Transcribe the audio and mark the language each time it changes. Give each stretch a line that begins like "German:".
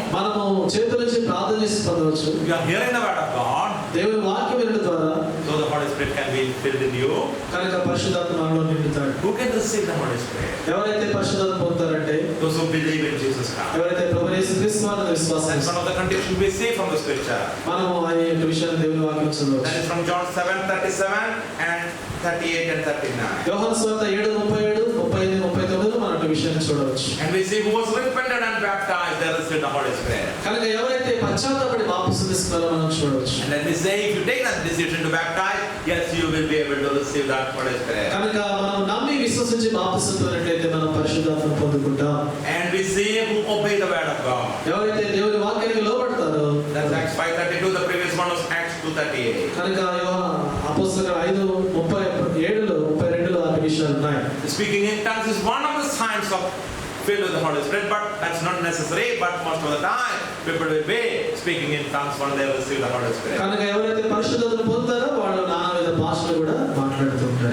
Telugu: మనము చేతుల నుంచి ప్రార్థన చేసి పొందవచ్చు.
English: We are hearing the word of God.
Telugu: దేవుని వాక్యం వినడం ద్వారా
English: So the Holy Spirit can be filled in you.
Telugu: కనుక పరిశుద్ధాత్మ మనలో నిండుతాడు.
English: Who can receive the Holy Spirit?
Telugu: ఎవరైతే పరిశుద్ధాత్మ పొందుతారంటే
English: Those who believe in Jesus Christ.
Telugu: ఎవరైతే ప్రభువు యేసుక్రీస్తు వారిని విశ్వాసం
English: That's one of the conditions we see from the scripture.
Telugu: మనము ఆ యొక్క విషయాన్ని దేవుని వాక్యం చదవచ్చు.
English: That is from John 7:37 and 38 and 39.
Telugu: యోహాను సువార్త 7:37, 38, 39 మనం ఆ విషయాన్ని చూడవచ్చు.
English: And we see who was repented and baptized, they received the Holy Spirit.
Telugu: కనుక ఎవరైతే పశ్చాత్తాపడి బాప్తిసం తీసుకున్నారో మనం చూడవచ్చు.
English: And then we say, if you take that decision to baptize, yes, you will be able to receive that Holy Spirit.
Telugu: కనుక మనం నమ్మి విశ్వసించి బాప్తిసం పొందినట్లయితే మనం పరిశుద్ధాత్మను పొందుకుంటాం.
English: And we see who obey the word of God.
Telugu: ఎవరైతే దేవుని వాక్యానికి లోబడతారో,
English: That's Acts 5:32. The previous one was Acts 2:38.
Telugu: కనుక అపోస్తలుల 5:37లో 32లో ఆ విషయాలు ఉన్నాయి.
English: Speaking in tongues is one of the signs of filled with the Holy Spirit, but that's not necessary. But most of the time, people will be speaking in tongues when they receive the Holy Spirit.
Telugu: కనుక ఎవరైతే పరిశుద్ధతను పొందుతారో వాళ్ళు నానా విధ భాషలు కూడా మాట్లాడుతుంటారు.